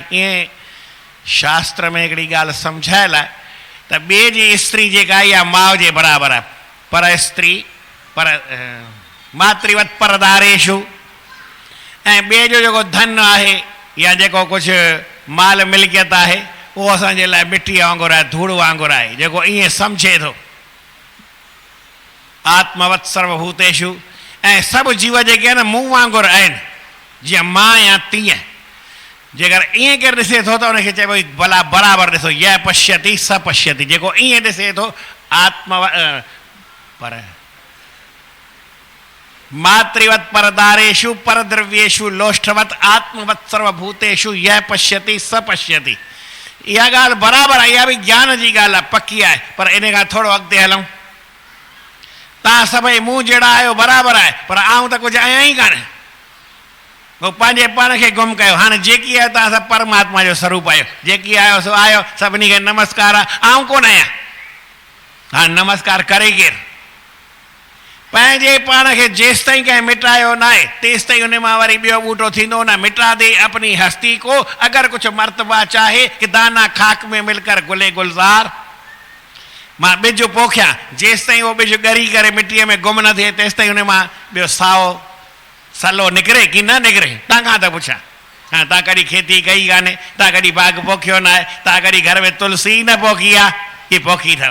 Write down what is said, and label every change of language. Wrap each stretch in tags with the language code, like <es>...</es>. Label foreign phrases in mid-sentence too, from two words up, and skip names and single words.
<sd>ईअं शास्त्र में हिकिड़ी ॻाल्हि सम्झायल आहे त ॿिए जी स्त्री जेका इहा माउ जे बराबरि आहे।</sd> <sa>पर स्त्री पर मातृवत परदारेशु।</sa> <sd>ऐं ॿिए जो जेको धन आहे या जेको कुझु माल मिल्कियत आहे, उहो असांजे लाइ मिटीअ वांगुरु आहे, धूड़ वांगुरु आहे। जेको ईअं सम्झे थो,</sd> <sa>आत्मवत सर्वभूतेषु।</sa> <sd>ऐं सभु जीव जेके आहिनि मूं वांगुरु आहिनि, जीअं मां या तीअं। जेकर ईअं केरु ॾिसे थो त उनखे चइबो भला बराबरि ॾिसो,</sd> <sa>यह पश्यति स पश्यति।</sa> <sd>जेको ईअं ॾिसे थो</sd> <sa>पर मातृवत परदारेषु परद्रव्येषु लोष्ठवत आत्मवत सर्वभूतेषु यह पश्यति स पश्यति।</sa> <sd>इहा ॻाल्हि बराबरि आहे, इहा बि ज्ञान जी ॻाल्हि आहे, पकी आहे। पर इन खां थोरो अॻिते हलूं। तव्हां सभई मूं जहिड़ा आहियो बराबरि आहे, पर आऊं त कुझु आहियां ई कान। वो पंहिंजे पाण खे गुम कयो। हाणे जेकी आहियो तव्हां सभु परमात्मा जो स्वरूप आहियो, जेकी आहियो सो आहियो, सभिनी खे नमस्कार आहे। आउं कोन आहियां, हाणे नमस्कार करे केरु? पंहिंजे पाण खे जेसि ताईं कंहिं मिटायो न आहे तेसि ताईं उन मां वरी ॿियो ॿूटो थींदो न।</sd> <ur>مٹا دے اپنی ہستی کو,</ur> <sd>अगरि कुझु</sd> <ur>مرتبہ چاہے کہ دانہ خاک میں مل کر گل گلزار.</ur> <sd>मां ॿिज पोखियां, जेसि ताईं उहो ॿिज ॻरी करे मिटीअ में गुम न थिए तेसि ताईं उन मां ॿियो साओ सलो निकिरे कि न निकिरे? तव्हां खां त पुछां। हा, तव्हां कॾहिं खेती कई कान्हे, तव्हां कॾहिं बाग़ पोखियो न आहे, तव्हां कॾहिं घर में तुलसी न पोखी आहे कि पोखी अथव?</sd>